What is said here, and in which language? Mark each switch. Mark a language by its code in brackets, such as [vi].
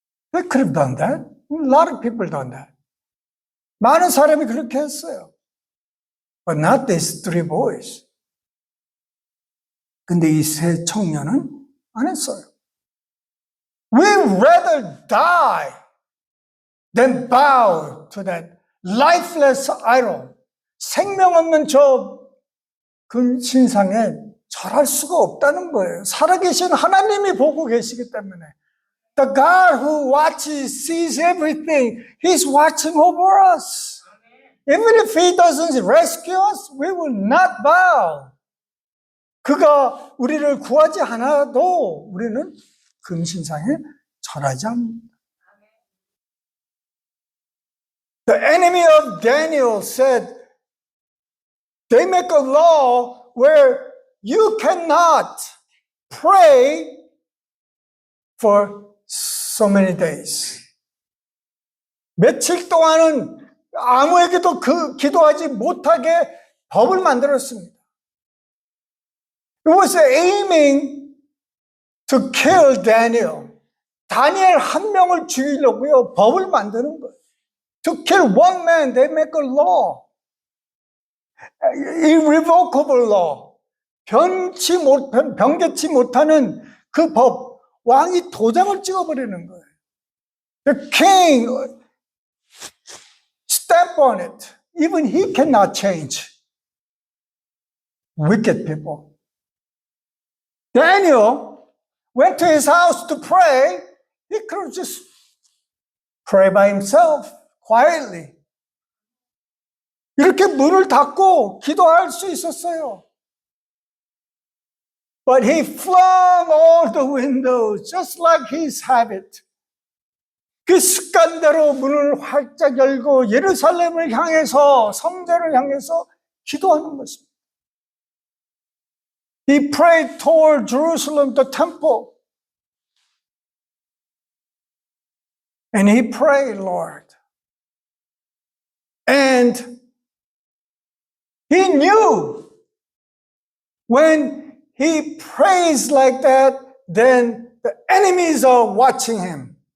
[en] They could have done that. A lot of people done that. [ko] 많은 사람이 그렇게 했어요. [en] But not these three boys. [ko] 근데 이 세 청년은 안 했어요. [en] We'd rather die than bow to that lifeless idol. [ko] 생명 없는 저 금신상에 절할 수가 없다는 거예요. 살아계신 하나님이 보고 계시기 때문에. [en] The God who watches, sees everything, He's watching over us. Even if He doesn't rescue us, we will not bow. [ko] 그가 우리를 구하지 않아도 우리는 금신상에 절하지 않습니다. [en] The enemy of Daniel said, they make a law where you cannot pray for so many days. [ko] 며칠 동안은 아무에게도 기도하지 못하게 법을 만들었습니다. [en] It was aiming to kill Daniel. [ko] 다니엘 한 명을 죽이려고요, 법을 만드는 거예요. [en] To kill one man, they make a law. Irrevocable law. [ko] 변개치 못하는 그 법. 왕이 도장을 찍어버리는 거예요. [en] The king stamp on it. Even he cannot change. Wicked people. Daniel went to his house to pray. He could have just pray by himself, quietly. [ko] 이렇게 문을 닫고 기도할 수 있었어요. [en] But he flung all the windows, just like his habit. [ko] 그 습관대로 문을 활짝 열고 예루살렘을 향해서, 성전을 향해서 기도하는 것입니다. [en] He prayed toward Jerusalem, the temple. And he prayed, Lord. And he knew when he prays like that, then the enemies are watching him.